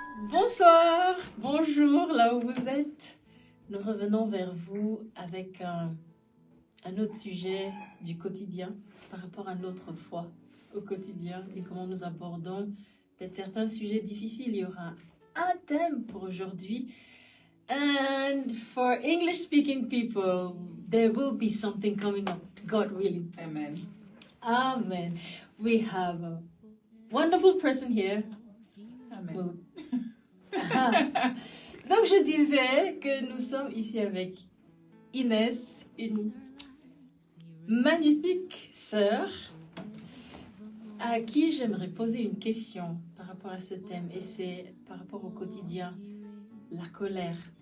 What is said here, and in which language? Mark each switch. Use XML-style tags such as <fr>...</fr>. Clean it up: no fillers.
<fr>Bonsoir, bonjour, là où vous êtes. Nous revenons vers vous avec un autre sujet du quotidien par rapport à notre foi au quotidien et comment nous abordons peut-être certains sujets difficiles. Il y aura un thème pour aujourd'hui.</fr> <en>And for English-speaking people, there will be something coming up. God willing. Amen. Amen. We have a wonderful person here. Amen.</en> <fr>Well, donc je disais que nous sommes ici avec Inès, une magnifique sœur à qui j'aimerais poser une question par rapport à ce thème, et c'est par rapport au quotidien, la colère.</fr>